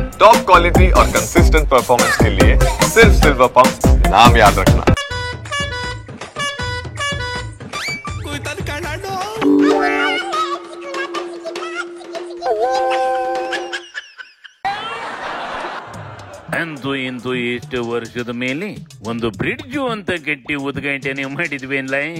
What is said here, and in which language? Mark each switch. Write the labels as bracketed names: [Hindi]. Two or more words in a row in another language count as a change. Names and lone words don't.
[English] top quality [Hindi] और [English] consistent performance [Hindi] के लिए सिर्फ सिल्वर पंप नाम याद रखना। [Kannada] ಅಂತೂ ಇಂತೂ ಇಷ್ಟು ವರ್ಷದ ಮೇಲೆ ಒಂದು ಬ್ರಿಡ್ಜು ಅಂತ ಕಟ್ಟಿ ಉದ್ಘಾಟನೆ ಮಾಡಿದ್ವೇನ್ಲ.